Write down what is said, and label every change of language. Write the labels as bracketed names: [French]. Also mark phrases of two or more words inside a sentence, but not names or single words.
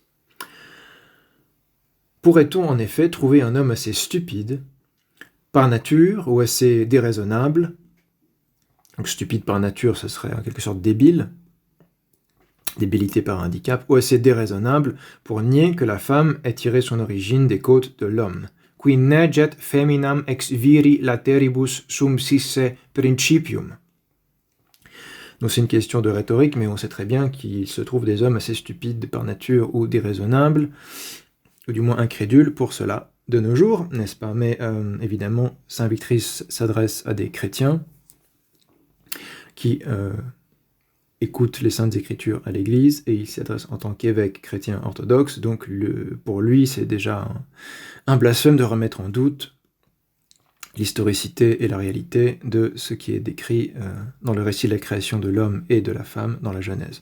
[French] Pourrait-on en effet trouver un homme assez stupide par nature ou assez déraisonnable. Donc stupide par nature, ce serait en quelque sorte débile, débilité par handicap, ou assez déraisonnable pour nier que la femme ait tiré son origine des côtes de l'homme. [Latin] Qui neget feminam ex viri lateribus subsisse principium. [French] Donc c'est une question de rhétorique, mais on sait très bien qu'il se trouve des hommes assez stupides par nature ou déraisonnables, ou du moins incrédules pour cela de nos jours, n'est-ce pas? Mais évidemment, Saint Victrice s'adresse à des chrétiens qui écoute les Saintes Écritures à l'Église, et il s'adresse en tant qu'évêque chrétien orthodoxe, donc pour lui c'est déjà un blasphème de remettre en doute l'historicité et la réalité de ce qui est décrit dans le récit de la création de l'homme et de la femme dans la Genèse.